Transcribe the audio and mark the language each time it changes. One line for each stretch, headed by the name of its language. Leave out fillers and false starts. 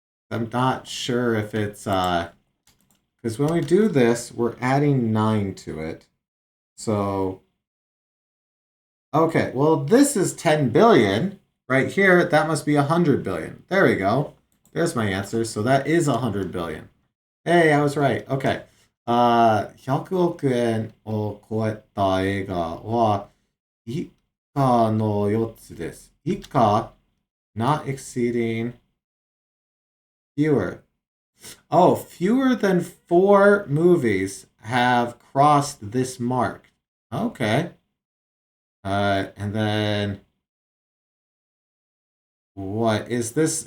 English: I'm not sure if it's, because when we do this, we're adding 9 to it. So, okay, well, this is 10 billion. Right here, that must be 100 billion. There we go. There's my answer. So that is 100 billion. Hey, I was right.
Japanese: Okay. 100億円を超えた映画は以下の4つです。
English: 以下 not exceeding fewer. Oh, fewer than 4 movies have crossed this mark. Okay. And then what is this?